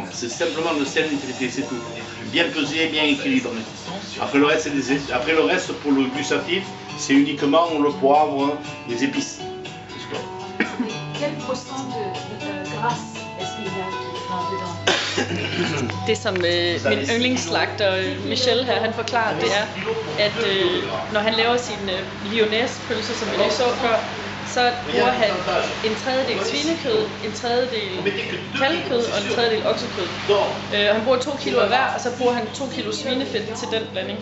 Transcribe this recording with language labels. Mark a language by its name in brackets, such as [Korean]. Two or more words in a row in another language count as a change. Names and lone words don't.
[French] C'est simplement le sel nitrité, c'est tout. Bien pesé, bien équilibré. Après le reste, pour le gustatif, c'est uniquement le poivre, les épices. Quel pourcent de grâce est-ce qu'il y a dedans? [Danish] det som min yndlingsslagter Michel her, han forklarer, det er, at når han laver sin lyonnaise-pølse, som vi lige så før, så bruger han en tredjedel svinekød, en tredjedel kalvekød og en tredjedel oksekød. Han bruger 2 kilo af hver, og så bruger han 2 kilo svinefedt til den blanding.